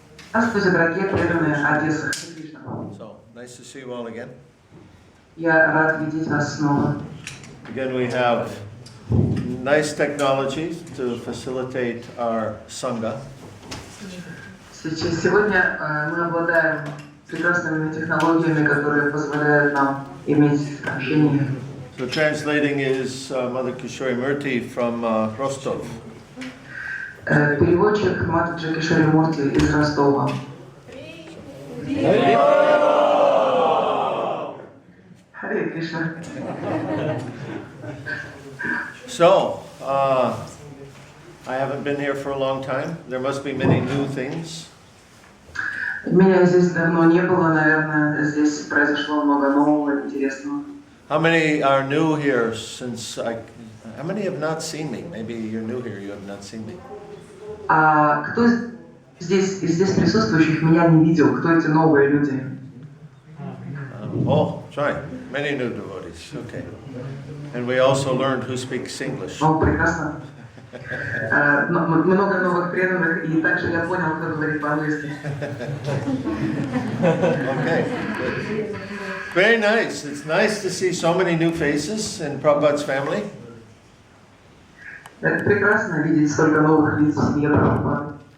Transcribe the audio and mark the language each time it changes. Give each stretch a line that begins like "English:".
Russian: Здравствуйте, дорогие преданные Одессы.
English: So, nice to see you all again.
Russian: Я рад видеть вас снова.
English: Again, we have nice technologies to facilitate our Sangha.
Russian: Сегодня мы обладаем прекрасными технологиями, которые позволяют нам иметь общение.
English: So translating is Mother Kishori Murthy from Rostov.
Russian: Переводчик Матаджи Кишори Мурти из Ростова. Харе Кришна.
English: So, I haven't been here for a long time. There must be many new things.
Russian: Меня здесь давно не было, наверное, здесь произошло много нового, интересного.
English: How many are new here since how many have not seen me? Maybe you're new here, you have not seen me.
Russian: А кто здесь из здесь присутствующих меня не видел? Кто эти новые люди?
English: Sorry, many new devotees. Okay. And we also learned who speaks English.
Russian: О, прекрасно. Много новых преданных, и также я понял, кто говорит по-английски.
English: Okay, good. Very nice. It's nice to see so many new faces in Prabhupada's family.
Russian: Это прекрасно видеть столько новых лиц в семье Прабхупады.